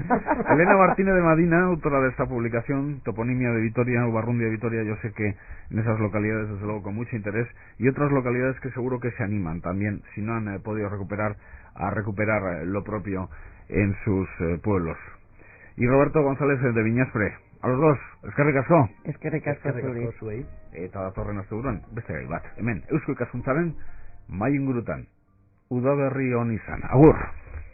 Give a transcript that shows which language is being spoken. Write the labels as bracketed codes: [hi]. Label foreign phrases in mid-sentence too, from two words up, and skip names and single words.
[es] Elena Martínez de Madina, autora de esta publicación, Toponimia de Vitoria, Ubarrundia de Vitoria, yo sé que en esas localidades, desde luego, con mucho interés, y otras localidades que seguro que se animan también, si no han podido recuperar lo propio en sus pueblos. Y Roberto González de Viñaspre, A los dos, [eu] eskerrik asko. Eskerrik asko zuri. Eta datorren asteburuan beste gai bat. Hemen Eusko Ikaskuntzaren mahai ingurutan. Udaberri on izan. Agur.